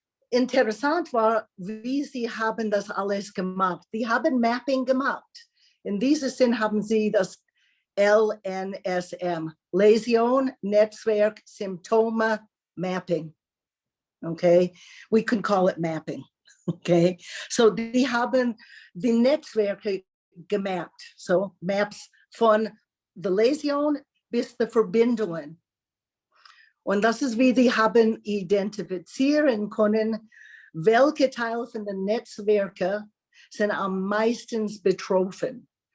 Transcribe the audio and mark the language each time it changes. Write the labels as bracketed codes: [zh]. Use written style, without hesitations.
[de] Interessant war, wie sie haben das alles gemacht. Die haben Mapping gemacht. In diesem Sinn haben sie das LNSM, Läsion, Netzwerk, Symptome, Mapping. [en] Okay, we can call it mapping. [de] Okay, so die haben die Netzwerke gemappt. So Maps von der Läsion bis die Verbindungen. Und das ist, wie die haben identifizieren können, welche Teile von den Netzwerken sind am meisten betroffen.